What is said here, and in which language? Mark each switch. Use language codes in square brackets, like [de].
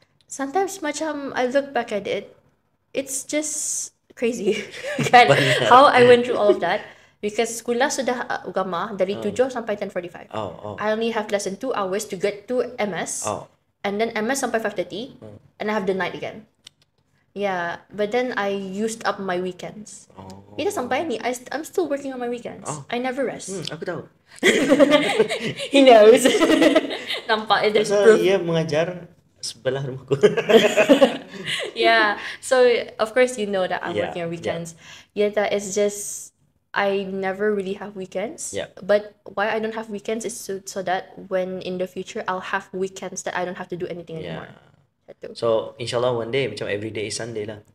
[en] Sometimes macam I look back at it, it's just crazy. Kan? How I went through all of that. Because [ms] sekolah sudah agama dari 7 sampai 10:45. [en] I only have less than 2 hours to get to MS. And then MS [ms] sampai [en] 5:30. And I have the night again. Yeah, but then I used up my weekends. [ms] Itu sampai ni, [en] I'm still working on my weekends. I never rest. [ms] Aku tahu. [en] He knows. [ms] Nampak, [en] there's proof. [ms] Dia mengajar sebelah rumahku. [en] Yeah, so of course you know that I'm working on weekends. Yeah, that is just I never really have weekends. But why I don't have weekends is so that when in the future I'll have weekends that I don't have to do anything anymore. So inshallah one day macam every day is Sunday lah.